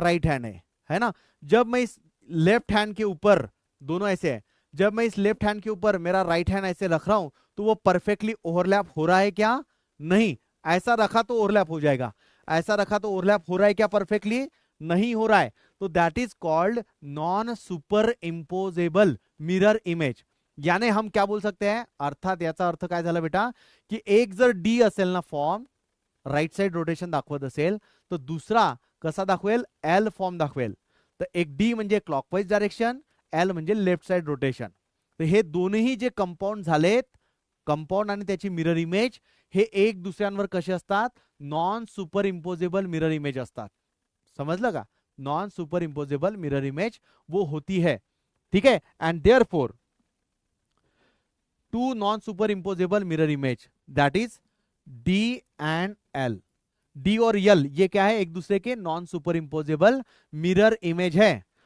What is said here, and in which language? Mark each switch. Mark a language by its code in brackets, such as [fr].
[hi] Right hand है ना? जब मैं इस लेफ्ट हैंड के ऊपर, दोनों ऐसे है, जब मैं इस लेफ्ट हैंड के ऊपर मेरा राइट हैंड ऐसे रख रहा हूं, तो वो परफेक्टली ओवरलैप हो रहा है क्या? नहीं। ऐसा रखा तो ओवरलैप हो जाएगा, ऐसा रखा तो ओवरलैप हो रहा है क्या? परफेक्टली नहीं हो रहा है। तो [en] That is called non superimposable mirror image. [hi] यानी हम क्या बोल सकते हैं? [mr] अर्थात याचा अर्थ काय झाला बेटा, की एक जर डी असेल ना फॉर्म, राइट साइड रोटेशन दाखवत असेल, तो दुसरा कसा दाखवेल? एल फॉर्म दाखवेल। तर एक डी म्हणजे क्लॉकवाइज डायरेक्शन, एल म्हणजे लेफ्ट साइड रोटेशन. तर हे दोन्ही जे कंपाऊंड झालेत, कंपाऊंड आणि त्याची मिरर इमेज, हे एक दुसऱ्यांवर कसे असतात, non super imposable mirror image असतात. समजलं का, [hi] non super imposable mirror image वो होती है. ठीक है, [en] And therefore to non superimposable mirror image that is D and L. [hi] D और यल ये क्या है, एक दूसरे के non super imposable mirror image है.